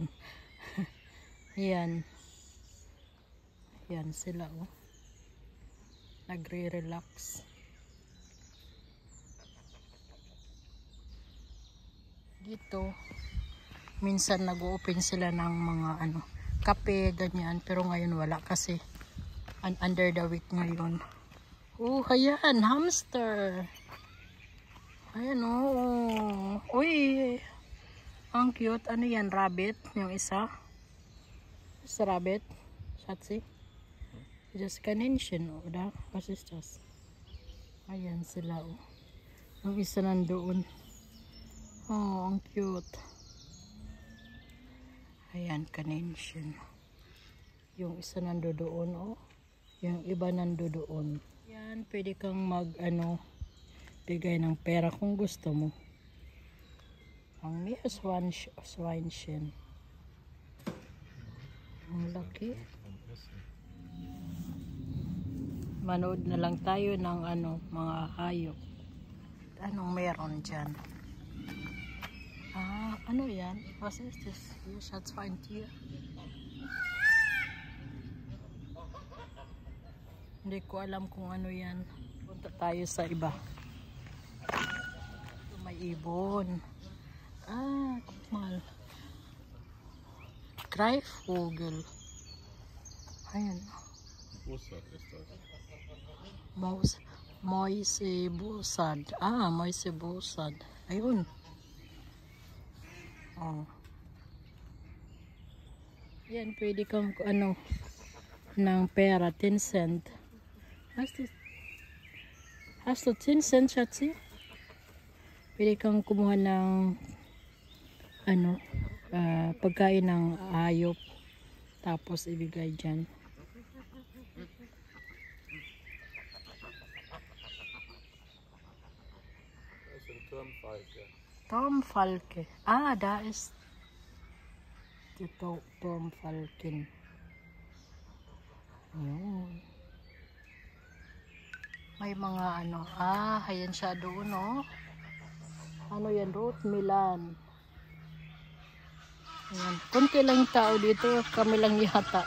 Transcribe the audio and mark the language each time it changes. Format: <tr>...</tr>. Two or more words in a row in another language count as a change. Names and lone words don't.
<tl>Yan. Yan sila, oh. Nagre-relax. Dito, minsan nag-open sila ng mga, kape, ganyan. Pero ngayon wala kasi</tl> <en>under the week</en> <tl>ngayon. Oh, ayan, hamster. Ayan, oh. Uy, ang cute. Ano yan, rabbit? Yung isa?</tl> <en>Is rabbit? Schatzi?</en> <de>Just Kaninchen, oder? Was ist das?</de> <tl>Ayan sila, oh. Yung isa nandoon. Oh, ang cute. Ayan, Kaninchen. Yung isa nandoon, oh. Yung iba nandoon. Yan, pwede kang bigay ng pera kung gusto mo. Ang Meerschweinchen. Ang laki. Manood na lang tayo ng mga hayop. Anong meron dyan? Ano yan?</tl> <de>Was ist das? Hier, Schatzschweintier.</de> <tl>Hindi ko alam kung ano yan. Punta tayo sa iba. May ibon.</tl> <de>Guck mal. Greifvogel.</de> <tl>Ayan.</tl> <de>Bussard ist das. Moise Bussard. Moise Bussard.</de> <tl>Ayun. Oh. Yan, pwede kang ng pera, 10 cent.</tl> <de>Hast du 10 cent, Schatzi?</de> <tl>Pwede kang kumuha ng pagkain ng hayop. Tapos ibigay dyan.</tl> <de>Turmfalke. Da ist die Turmfalken.</de> <tl>Ayan. May mga ayan siya doon, oh. Ano yan, Root Milan. Ayan. Kunti lang yung tao dito. Kami lang yata.</tl>